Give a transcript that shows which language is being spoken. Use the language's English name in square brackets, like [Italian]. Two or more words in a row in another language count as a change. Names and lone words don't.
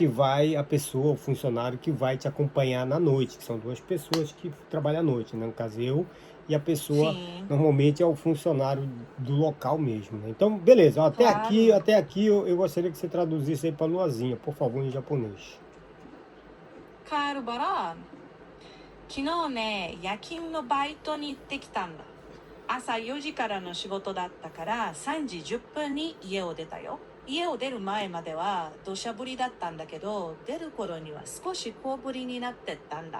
[Portuguese] a pessoa, o funcionário que vai te acompanhar na noite, que são duas pessoas que trabalham à noite, né? No caso eu e a pessoa, Sim, normalmente é o funcionário do local mesmo, né? Então, beleza, ó, claro. até aqui eu gostaria que você traduzisse aí para Luazinha, por favor, em japonês. [Japanese] カエルバラ、昨日ね、夜勤のバイトに行ってきたんだ。朝4時からの仕事だったから3時10分に家を出たよ。家を出る前までは土砂降りだったんだけど、出る頃には少し小降りになってったんだ。